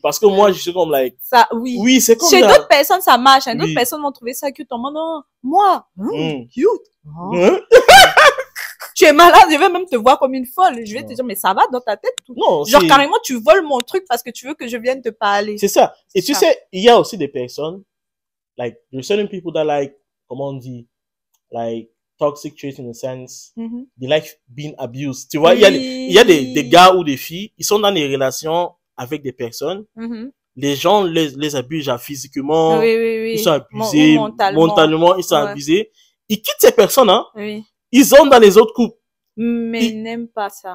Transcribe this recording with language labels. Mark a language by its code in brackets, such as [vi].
[fr] Parce que moi, je suis comme, like... Ça, oui. Oui, c'est comme ça. Chez d'autres personnes, ça marche. D'autres personnes vont trouver ça cute en mode, non, moi, cute. Tu es malade, je vais même te voir comme une folle. Je vais te dire, mais ça va dans ta tête? Non, genre, carrément, tu voles mon truc parce que tu veux que je vienne te parler. C'est ça. Et tu sais, il y a aussi des personnes, [en] like, there's certain people that like, [fr] comment on dit, [en] like, toxic traits in a sense, they like being abused. [fr] Tu vois, il y a des gars ou des filles, ils sont dans des relations avec des personnes, les gens les abusent, genre, physiquement, ils sont abusés, mentalement, ils sont abusés. Ils quittent ces personnes, hein. Ils ont dans les autres couples. Mais ils n'aiment pas ça.